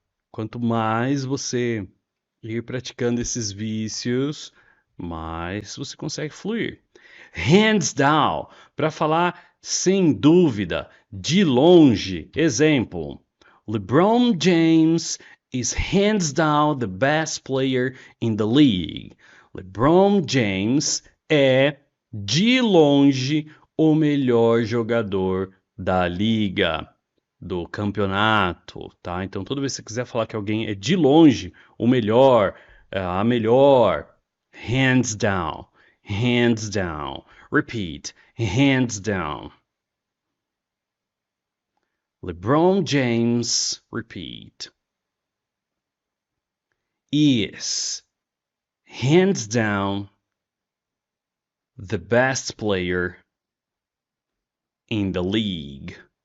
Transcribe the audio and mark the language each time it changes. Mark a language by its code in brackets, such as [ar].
[pt] Quanto mais você ir praticando esses vícios, mais você consegue fluir. [en] Hands down, [pt] para falar sem dúvida, de longe. Exemplo: [en] LeBron James is hands down the best player in the league. [pt] LeBron James é, de longe, o melhor jogador da liga, do campeonato, tá? Então, toda vez que você quiser falar que alguém é de longe o melhor, a melhor, [en] hands down, hands down. Repeat, hands down. LeBron James, repeat, is hands down the best player in the league.